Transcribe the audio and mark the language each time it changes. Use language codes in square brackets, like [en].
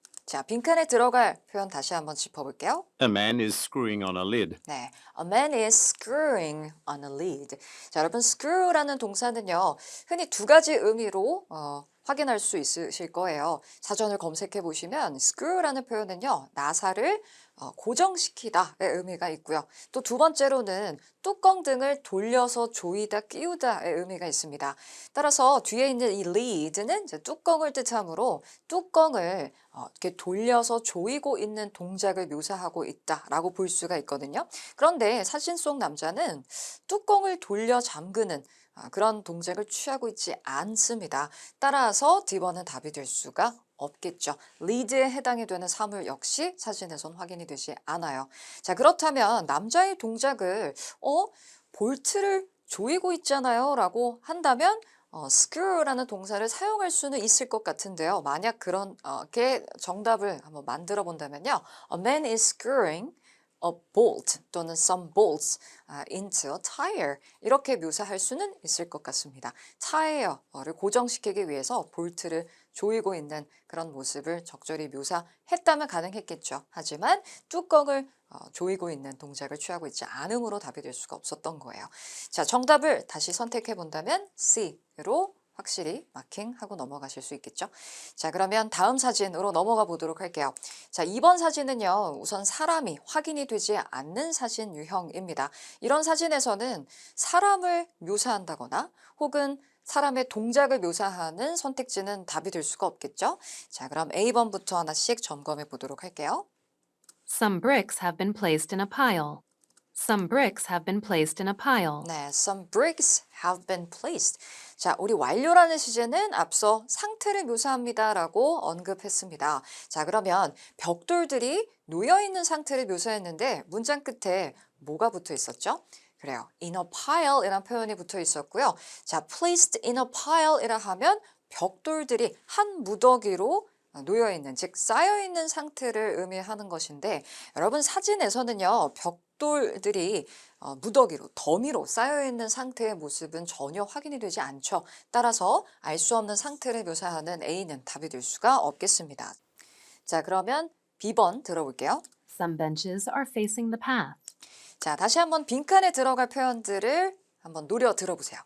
[ko] 자, 빈칸에 들어갈 표현 다시 한번 짚어볼게요. [en] A man is screwing on a lid. 네, a man is screwing on a lid. [ko] 자, 여러분, screw라는 동사는요, 흔히 두 가지 의미로 확인할 수 있으실 거예요. 사전을 검색해 보시면 screw라는 표현은요, 나사를 고정시키다의 의미가 있고요. 또 두 번째로는 뚜껑 등을 돌려서 조이다, 끼우다의 의미가 있습니다. 따라서 뒤에 있는 이 lead는 이제 뚜껑을 뜻하므로 뚜껑을 이렇게 돌려서 조이고 있는 동작을 묘사하고 있다라고 볼 수가 있거든요. 그런데 사진 속 남자는 뚜껑을 돌려 잠그는 그런 동작을 취하고 있지 않습니다. 따라서 D번은 답이 될 수가 없겠죠. lead에 해당이 되는 사물 역시 사진에선 확인이 되지 않아요. 자, 그렇다면 남자의 동작을 볼트를 조이고 있잖아요 라고 한다면 screw라는 동사를 사용할 수는 있을 것 같은데요. 만약 그런 게 정답을 한번 만들어 본다면요. [en] A man is screwing a bolt [ko] 또는 [en] some bolts into a tire [ko] 이렇게 묘사할 수는 있을 것 같습니다. 타이어를 고정시키기 위해서 볼트를 조이고 있는 그런 모습을 적절히 묘사했다면 가능했겠죠. 하지만 뚜껑을 조이고 있는 동작을 취하고 있지 않으므로 답이 될 수가 없었던 거예요. 자, 정답을 다시 선택해 본다면 C로 확실히 마킹하고 넘어가실 수 있겠죠. 자, 그러면 다음 사진으로 넘어가 보도록 할게요. 자, 2번 사진은요. 우선 사람이 확인이 되지 않는 사진 유형입니다. 이런 사진에서는 사람을 묘사한다거나 혹은 사람의 동작을 묘사하는 선택지는 답이 될 수가 없겠죠. 자, 그럼 A번부터 하나씩 점검해 보도록 할게요. [en] Some bricks have been placed in a pile. Some bricks have been placed in a pile. 네, some bricks have been placed. [ko] 자, 우리 완료라는 시제는 앞서 상태를 묘사합니다라고 언급했습니다. 자, 그러면 벽돌들이 놓여있는 상태를 묘사했는데 문장 끝에 뭐가 붙어 있었죠? 그래요. [en] in a pile [ko] 이라는 표현이 붙어 있었고요. 자, [en] placed in a pile [ko] 이라 하면 벽돌들이 한 무더기로 놓여있는, 즉 쌓여있는 상태를 의미하는 것인데 여러분 사진에서는요. 벽돌들이 무더기로, 더미로 쌓여있는 상태의 모습은 전혀 확인이 되지 않죠. 따라서 알 수 없는 상태를 묘사하는 A는 답이 될 수가 없겠습니다. 자, 그러면 B번 들어볼게요. [en] Some benches are facing the path. [ko] 자, 다시 한번 빈칸에 들어갈 표현들을 한번 노려 들어보세요.